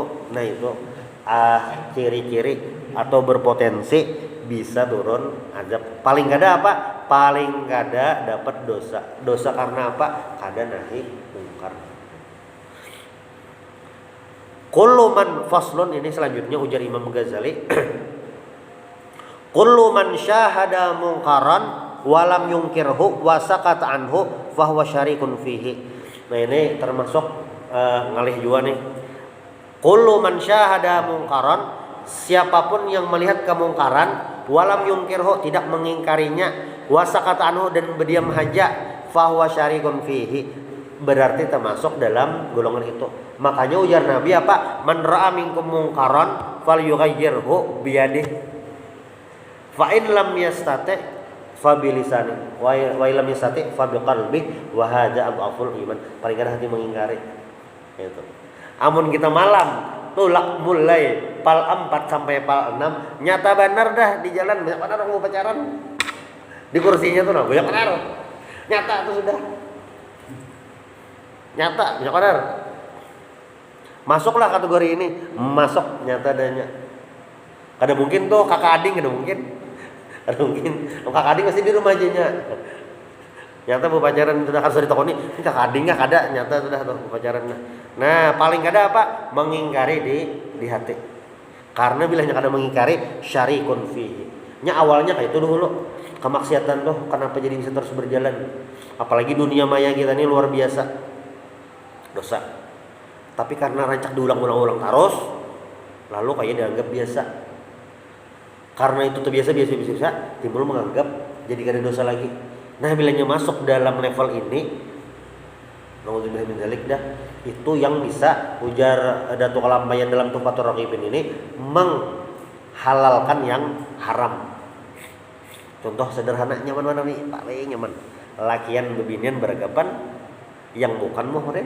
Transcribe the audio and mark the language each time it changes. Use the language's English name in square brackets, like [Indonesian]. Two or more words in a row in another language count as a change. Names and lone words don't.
[Banjar] Nah, itu ciri-ciri atau berpotensi bisa turun azab. Paling kada apa? Paling kada dapat dosa. Dosa karena apa? Kada nahi mungkar. [Arabic] كل من فصل, [Banjar] ini selanjutnya ujar Imam Ghazali. [Arabic] كل من شهد منكرا ولم ينكره وسكت عنه فهو شريك فيه. [Banjar] Nah, ini termasuk ngalih juga nih. [Arabic] كل من شهد منكرا, [Banjar] siapapun yang melihat kemungkaran, [Arabic] ولم ينكره, [Banjar] tidak mengingkarinya, [Arabic] وسكت عنه, [Banjar] dan berdiam saja, [Arabic] فهو شريك فيه, [Banjar] berarti termasuk dalam golongan itu. Makanya ujar Nabi apa? [Arabic] من رأى منكم منكرا فليغيره بيده فإن لم يستطع فبلسانه ولم يستطع فبقلبه وهذا أضعف الإيمان. [Banjar] Paling kada hati mengingkari. Itu. Amun kita malam tulak mulai pal 4 sampai pal 6, nyata benar dah di jalan banyak benar orang mau pacaran. Di kursinya tuh banyak benar. Nyata tuh sudah. Nyata banyak benar. masuklah kategori ini, masuk nyata adanya. Kada mungkin tuh kakak ading, kada mungkin. Kada mungkin. Kakak ading masih di rumah aja nya. Nyata pacaran sudah harus ditakoni, ini kakak ading enggak kada, nyata sudah tuh pacaran. Nah, paling kada apa? Mengingkari di hati. Karena bilahnya kada mengingkari [Arabic] شريك فيه. [Banjar] Nya awalnya kayak itu dulu. Kemaksiatan tuh kenapa jadi bisa terus berjalan? Apalagi dunia maya kita ini luar biasa. Dosa. Tapi karena rancak diulang-ulang terus, lalu kayak dianggap biasa. Karena itu terbiasa biasa timbul menganggap jadi kada dosa lagi. Nah, bilanya masuk dalam level ini, [Arabic] نعوذ بالله من ذلك [Banjar] dah, itu yang bisa ujar Datuk Kalampayan dalam Tuhfatur Raqibin ini menghalalkan yang haram. Contoh sederhana nyaman mana nih? Paling nyaman. Lakian bebinian beragapan yang bukan muhrim.